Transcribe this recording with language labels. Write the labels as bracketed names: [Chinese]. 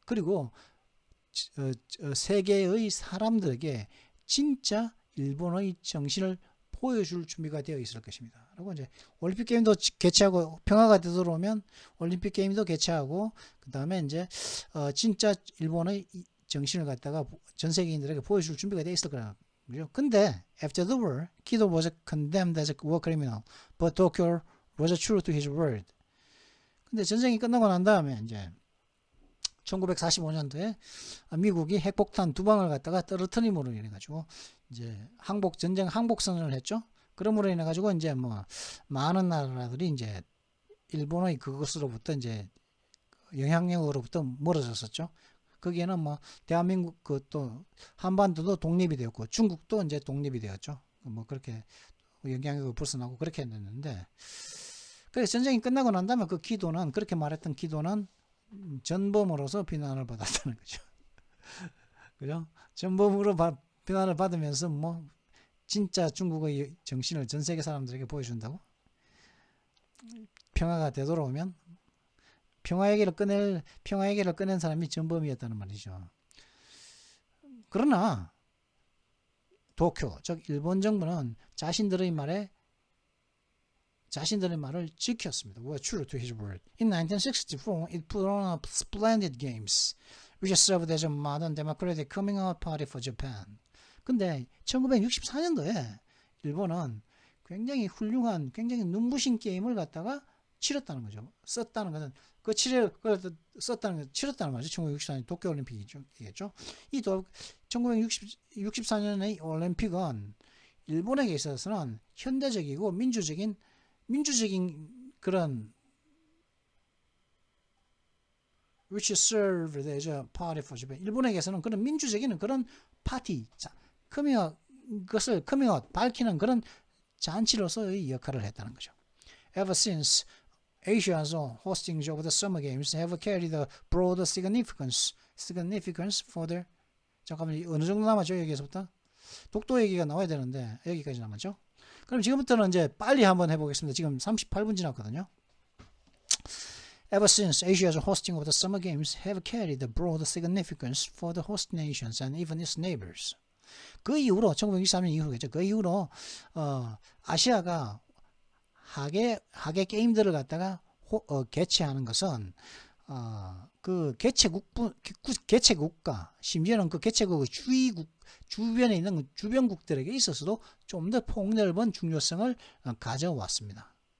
[Korean] 그리고 세계의 사람들에게 진짜 일본의 정신을 보여줄 준비가 되어 있을 것입니다. 그리고 이제 올림픽 게임도 개최하고 평화가 되돌아오면 올림픽 게임도 개최하고 그 다음에 이제 진짜 일본의 정신을 갖다가 전 세계인들에게 보여줄 준비가 되어 있을 거라. 그죠? 근데 [English] after the war, Kido was condemned as a war criminal, but Tokyo was true to his word. [Korean] 근데 전쟁이 끝나고 난 다음에 이제 1945년도에 미국이 핵폭탄 2방을 갖다가 떨어뜨림으로 인해 가지고 이제 전쟁 항복선언을 했죠. 그러므로 인해 가지고 이제 뭐 많은 나라들이 이제 일본의 그것으로부터 이제 영향력으로부터 멀어졌었죠. 거기에는 뭐 대한민국 또 한반도도 독립이 되었고 중국도 이제 독립이 되었죠. 뭐 그렇게 영향력을 벗어나고 그렇게 했는데, 그래서 전쟁이 끝나고 난 다음에 그 기도는 그렇게 말했던 기도는 전범으로서 비난을 받았다는 거죠. 그죠? 전범으로 비난을 받으면서 뭐 진짜 중국의 정신을 전 세계 사람들에게 보여준다고? 평화가 되돌아오면 평화 얘기를 꺼낸 사람이 전범이었다는 말이죠. 그러나 도쿄, 즉 일본 정부는 자신들의 말을 지켰습니다. [English] Were true to his word. In 1964, it put on splendid games, which served as a modern democratic coming out party for Japan. [Korean] 근데 1964년도에 일본은 굉장히 훌륭한, 굉장히 눈부신 게임을 갖다가 치렀다는 거죠. 치렀다는 말이죠. 1964년 도쿄올림픽이겠죠. 이 1964년의 올림픽은 일본에게 있어서는 현대적이고 민주적인 그런 [English] which served as a party for Japan. [Korean] 일본에게서는 그런 민주적인 그런 파티, 그것을 커밍아웃 밝히는 그런 잔치로서의 역할을 했다는 거죠. [English] Ever since, Asia's hostings of the Summer Games have carried a broader significance for their. [Korean] 잠깐만, 어느 정도 남았죠? 여기에서부터 독도 얘기가 나와야 되는데 여기까지 남았죠? 그럼 지금부터는 이제 빨리 한번 해보겠습니다. 지금 38분 지났거든요. [English] Ever since, Asia's hosting of the Summer Games have carried a broader significance for the host nations and even its neighbors. [Korean] 그 이후로 1963년 이후겠죠. 그 이후로 아시아가 하계 게임들을 갖다가 개최하는 것은 그 개최국가 심지어는 그 개최국의 주변에 있는 주변국들에게 있어서도 좀 더 폭넓은 중요성을 가져왔습니다.